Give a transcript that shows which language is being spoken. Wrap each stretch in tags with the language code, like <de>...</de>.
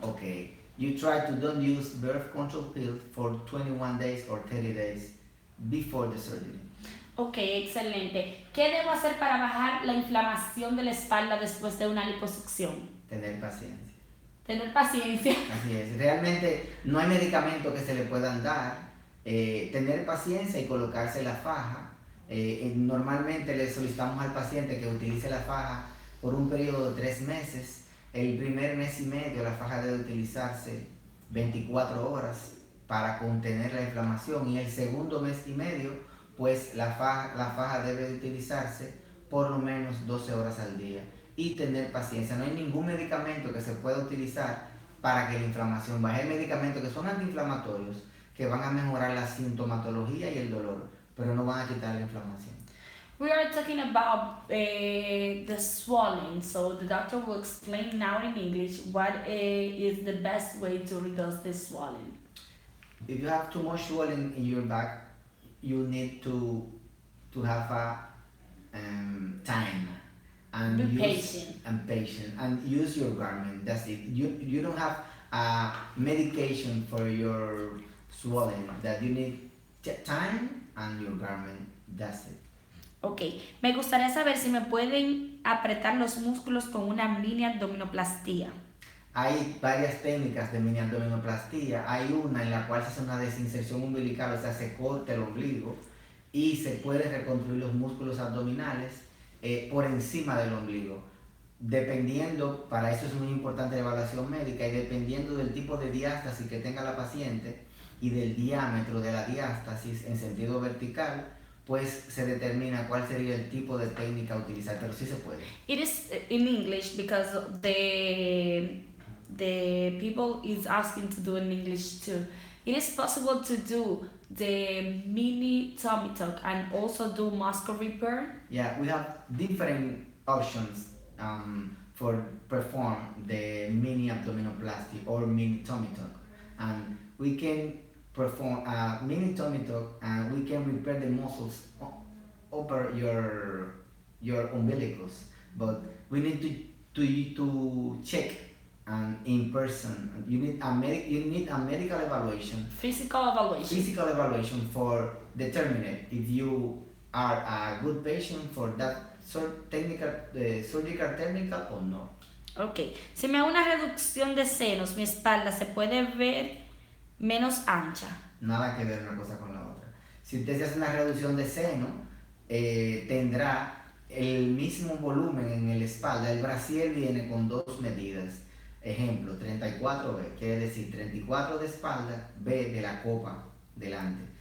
<en>Okay, you try to don't use birth control pill for 21 days or 30 days before the surgery.</en> <es>Ok, excelente. ¿Qué debo hacer para bajar la inflamación de la espalda después de una liposucción? Tener paciencia. Tener paciencia. Así es, realmente no hay medicamento que se le puedan dar. Tener paciencia y colocarse la faja. Normalmente le solicitamos al paciente que utilice la faja por un periodo de 3 meses. El primer mes y medio la faja debe utilizarse 24 horas para contener la inflamación, y el segundo mes y medio pues la faja debe utilizarse por lo menos 12 horas al día, y tener paciencia. No hay ningún medicamento que se pueda utilizar para que la inflamación baje. Hay medicamentos que son antiinflamatorios que van a mejorar la sintomatología y el dolor, pero no van a quitar la inflamación.</es> <en>We are talking about the swelling, so the doctor will explain now in English what is the best way to reduce this swelling. If you have too much swelling in your back, you need to have a time and Be use patient. and use your garment. That's it. You don't have a medication for your swelling. That you need time and your garment. That's it.</en> <es>Ok, me gustaría saber si me pueden apretar los músculos con una mini abdominoplastía. Hay varias técnicas de mini abdominoplastía. Hay una en la cual se hace una desinserción umbilical, o sea, se corta el ombligo y se puede reconstruir los músculos abdominales por encima del ombligo. Dependiendo, para eso es muy importante la evaluación médica, y dependiendo del tipo de diástasis que tenga la paciente y del diámetro de la diástasis en sentido vertical, pues se determina cuál sería el tipo de técnica a utilizar, pero sí se puede.</es> <en>It is in English because the people is asking to do in English too. It is possible to do the mini tummy tuck and also do muscle repair. Yeah, we have different options for perform the mini abdominoplasty or mini tummy tuck, and we can perform a mini tummy tuck and we can repair the muscles over your umbilicus, but we need to check in person. You need a medical evaluation, Physical evaluation. for determining if you are a good patient for that surgical technical or no.</en> <es>Ok, si me hago una reducción de senos, mi espalda se puede ver menos ancha. Nada que ver una cosa con la otra. Si usted se hace una reducción de seno, tendrá el mismo volumen en el espalda. El brasier viene con dos medidas. Ejemplo, 34B, quiere decir 34 de espalda, B de la copa delante.</es>